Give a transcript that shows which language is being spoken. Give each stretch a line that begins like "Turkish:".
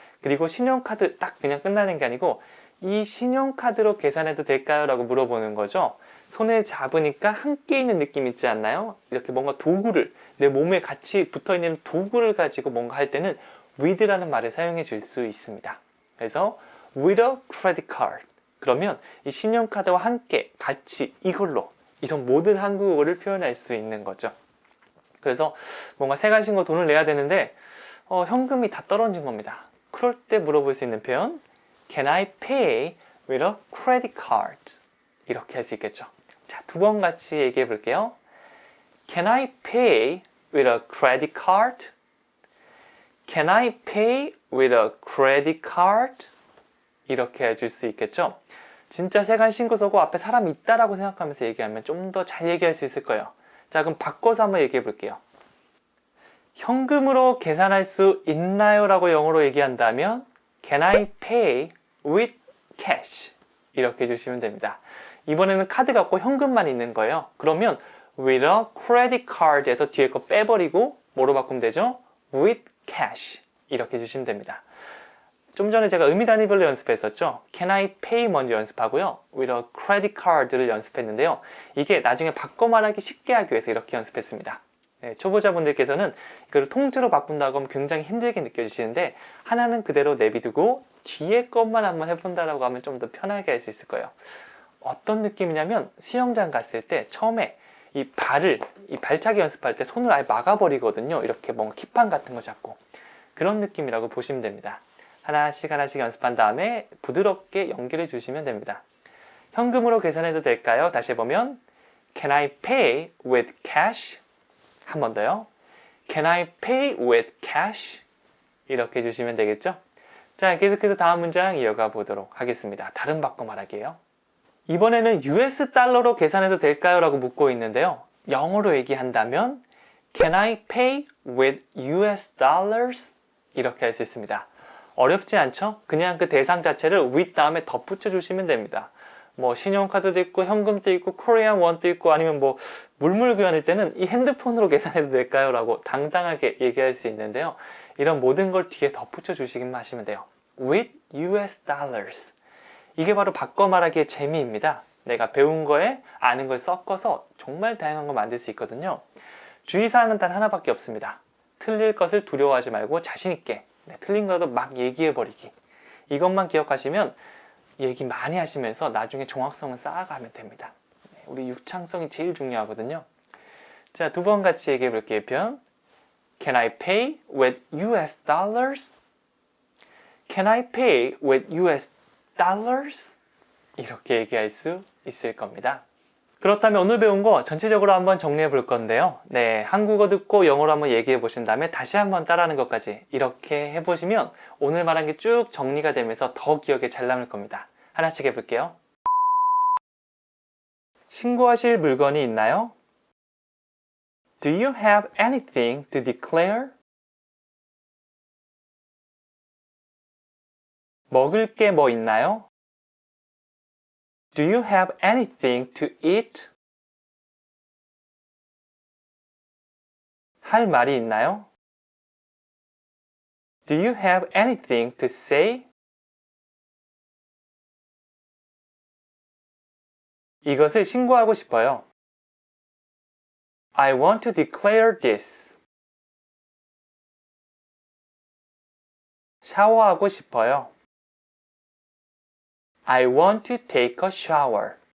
Korean: 그리고 신용카드 딱 그냥 끝나는 게 아니고 이 신용카드로 계산해도 될까요? 라고 물어보는 거죠. 손에 잡으니까 함께 있는 느낌 있지 않나요? 이렇게 뭔가 도구를 내 몸에 같이 붙어있는 도구를 가지고 뭔가 할 때는 with라는 말을 사용해 줄 수 있습니다. 그래서
English: with a credit card.
Korean: 그러면 이 신용카드와 함께 같이 이걸로 이런 모든 한국어를 표현할 수 있는 거죠. 그래서 뭔가 세 가지 거 돈을 내야 되는데 현금이 다 떨어진 겁니다. 그럴 때 물어볼 수 있는 표현
English: Can I pay with a credit card?
Korean: 이렇게 할 수 있겠죠. 자, 두 번 같이 얘기해 볼게요.
English: Can I pay with a credit card? Can I pay with a credit card?
Korean: 이렇게 해줄 수 있겠죠. 진짜 세관 신고서고 앞에 사람이 있다라고 생각하면서 얘기하면 좀 더 잘 얘기할 수 있을 거예요. 자, 그럼 바꿔서 한번 얘기해 볼게요. 현금으로 계산할 수 있나요? 라고 영어로 얘기한다면
English: Can I pay with cash?
Korean: 이렇게 해주시면 됩니다. 이번에는 카드 갖고 현금만 있는 거예요. 그러면
English: with a credit card
Korean: 에서 뒤에 거 빼버리고 뭐로 바꾸면 되죠?
English: with cash
Korean: 이렇게 해주시면 됩니다. 좀 전에 제가 의미 단위별로 연습했었죠.
English: Can I pay
Korean: 먼저 연습하고요.
English: with a credit card
Korean: 를 연습했는데요. 이게 나중에 바꿔 말하기 쉽게 하기 위해서 이렇게 연습했습니다. 네, 초보자분들께서는 이걸 통째로 바꾼다고 하면 굉장히 힘들게 느껴지시는데 하나는 그대로 내비두고 뒤에 것만 한번 해본다라고 하면 좀 더 편하게 할 수 있을 거예요. 어떤 느낌이냐면 수영장 갔을 때 처음에 이 발차기 연습할 때 손을 아예 막아버리거든요. 이렇게 뭔가 킥판 같은 거 잡고 그런 느낌이라고 보시면 됩니다. 하나씩 연습한 다음에 부드럽게 연결해 주시면 됩니다. 현금으로 계산해도 될까요? 다시 해보면
English: Can I pay with cash?
Korean: 한 번 더요.
English: Can I pay with cash?
Korean: 이렇게 해주시면 되겠죠? 자, 계속해서 다음 문장 이어가 보도록 하겠습니다. 다른 바꿔 말하기예요. 이번에는 US 달러로 계산해도 될까요? 라고 묻고 있는데요. 영어로 얘기한다면
English: Can I pay with US dollars?
Korean: 이렇게 할 수 있습니다. 어렵지 않죠? 그냥 그 대상 자체를 with 다음에 덧붙여 주시면 됩니다. 뭐 신용카드도 있고 현금도 있고 코리안 원도 있고 아니면 뭐 물물 교환일 때는 이 핸드폰으로 계산해도 될까요? 라고 당당하게 얘기할 수 있는데요. 이런 모든 걸 뒤에 덧붙여 주시기만 하시면 돼요.
English: with US dollars.
Korean: 이게 바로 바꿔 말하기의 재미입니다. 내가 배운 거에 아는 걸 섞어서 정말 다양한 걸 만들 수 있거든요. 주의사항은 단 하나밖에 없습니다. 틀릴 것을 두려워하지 말고 자신 있게 틀린 거라도 막 얘기해 버리기. 이것만 기억하시면 얘기 많이 하시면서 나중에 정확성을 쌓아가면 됩니다. 우리 유창성이 제일 중요하거든요. 자, 두 번 같이 얘기해 볼게요. 표현.
English: Can I pay with US dollars? Can I pay with US dollars?
Korean: 이렇게 얘기할 수 있을 겁니다. 그렇다면 오늘 배운 거 전체적으로 한번 정리해 볼 건데요. 네, 한국어 듣고 영어로 한번 얘기해 보신 다음에 다시 한번 따라하는 것까지 이렇게 해보시면 오늘 말한 게 쭉 정리가 되면서 더 기억에 잘 남을 겁니다. 하나씩 해볼게요. 신고하실 물건이 있나요?
English: Do you have anything to declare?
Korean: 먹을 게 뭐 있나요?
English: Do you have anything to eat?
Korean: 할 말이 있나요?
English: Do you have anything to say?
Korean: 이것을 신고하고 싶어요.
English: I want to declare this.
Korean: 샤워하고 싶어요.
English: I want to take a shower.